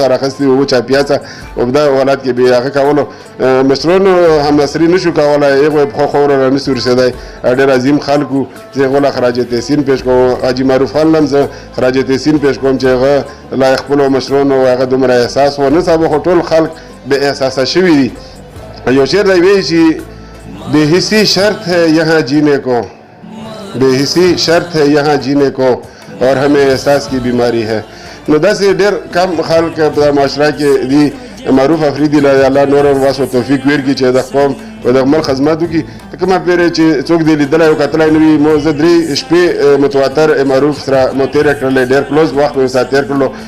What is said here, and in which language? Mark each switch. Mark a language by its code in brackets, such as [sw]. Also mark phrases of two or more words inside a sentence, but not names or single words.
[ps] سره اخیستې و چا پیاڅه او په دغه حالت کې به یې هغه کولو مشرانو همنصري نه شو کولی هغو یې پښو خاورو را نه سو رسېدی ډېر عظیم خلکو زه هغو له خراج تحسین پیش کوم حاجي معروف خان هم زه خراج تحسین پیش کوم چې هغه لا خپلو مشرانو هغه دومره احساس و نن سبا خو ټول خلک بې احساسه شوي دي یو شعر دی وایي چې [ur] بے حسی شرط ہے یہاں جینے کو بے حسی شرط ہے یہاں جینے کو اور ہمیں احساس کی بیماری ہے [ps] نو داسې ډېر کم خلک په معاشره کې دي معروف افریدي له الله نور واسو توفیق ورکړي چې د قوم او د ملک خدمت وکړي کومه پیرې چې څوک دې لیدلی او کتلی نه وي مو زه 3 شپې متواتر معروف سره مو تېره کړلی ډېر کلوز وخت مې سره تېر کړلو